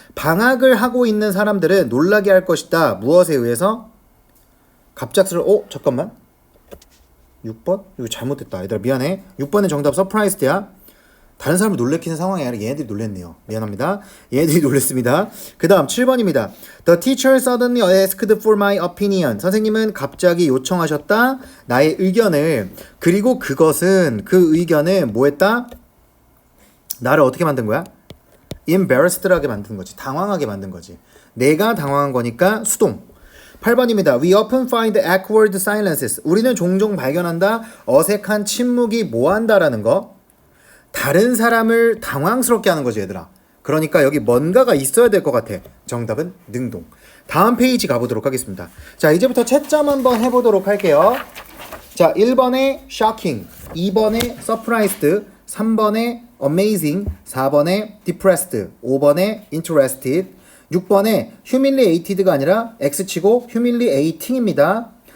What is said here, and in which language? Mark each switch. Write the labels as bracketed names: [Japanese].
[Korean] 방학을 하고 있는 사람들은 놀라게 할 것이다. 무엇에 의해서? 잠깐만. 6번? 이거 잘못됐다. 얘들아, 미안해. 6번의 정답 surprised야. 다른 사람을 놀래키는 상황이 아니라 얘네들이 놀랬네요. 미안합니다. 얘네들이 놀랬습니다. 그 다음 7번입니다. [English] The teacher suddenly asked for my opinion. [Korean] 선생님은 갑자기 요청하셨다. 나의 의견을. 그리고 그 의견은 뭐 했다? 나를 어떻게 만든 거야? embarrassed하게 만든 거지. 당황하게 만든 거지. 내가 당황한 거니까 수동. 8번입니다. [English] We often find awkward silences. [Korean] 우리는 종종 발견한다. 어색한 침묵이 뭐한다라는 거. 다른 사람을 당황스럽게 하는 거지 얘들아. 그러니까 여기 뭔가가 있어야 될 것 같아. 정답은 능동. 다음 페이지 가보도록 하겠습니다. 자, 이제부터 채점 한번 해보도록 할게요. 자, 1번에 shocking, 2번에 surprised, 3번에 amazing, 4번에 depressed, 5번에 interested, 6번에 humiliated가 아니라 X치고 humiliating입니다.